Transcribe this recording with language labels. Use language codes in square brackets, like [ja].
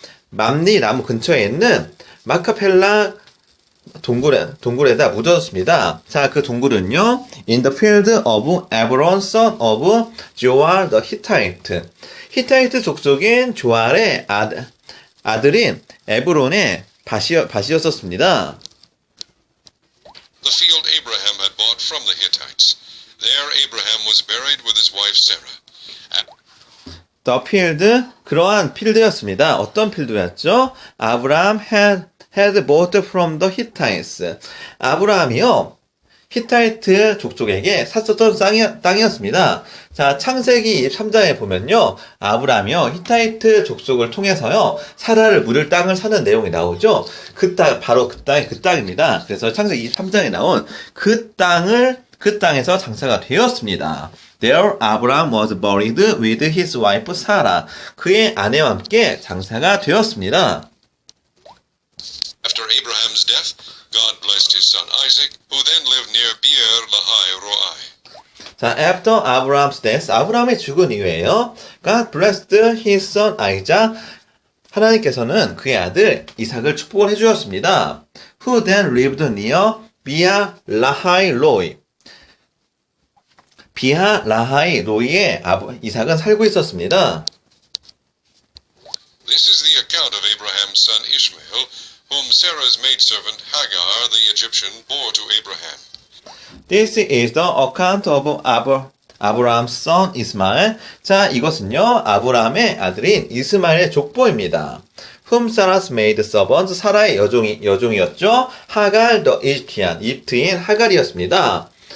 [ko] 맘리라무 근처에 있는 마카펠라 동굴에다 묻어졌습니다. 자, 그 동굴은요, [en] in the field of Ebron, son of Joar the Hittite. [ko] 히타이트 족속인 조알의 아들인 에브론의 밭이었었습니다. [en] The field Abraham had bought from the Hittites. There Abraham was buried with his wife Sarah. The field, [ko] 그러한 필드였습니다. 어떤 필드였죠? [en] 아브라함 had bought from the Hittites. [ko] 아브라함이요, 히타이트 족속에게 샀었던 땅이었습니다. 자, 창세기 23장에 보면요, 아브라함이요, 히타이트 족속을 통해서요, 사라를 물을 땅을 사는 내용이 나오죠. 그 땅, 바로 그 땅입니다. 그래서 창세기 23장에 나온 그 땅에서 장사가 되었습니다. [en] There Abraham was buried with his wife Sarah. [ko] 그의 아내와 함께 장사가 되었습니다. [en] After Abraham's death, God blessed his son Isaac, who then lived near Beer Lahai Roi. [ko] 자, [en] after Abraham's death, [ko] 아브라함이 죽은 이후에요. [en] God blessed his son Isaac. [ko] 하나님께서는 그의 아들 이삭을 축복을 해주었습니다. [en] Who then lived near Beer Lahai Roi. [ko] 비하 라하이 로이에 이삭은 살고 있었습니다. [en] This is the account of Abraham's son Ishmael, whom Sarah's maidservant Hagar the Egyptian bore to Abraham. This is the account of Abraham's son Ismael. [ko] 자, 이것은요, 아브라함의 아들인 이스마엘의 족보입니다. [en] Whom Sarah's maid servant, [ko] 사라의 여종이었죠. 하갈 [en] the Egyptian, [ko] 이집트인 하갈이었습니다.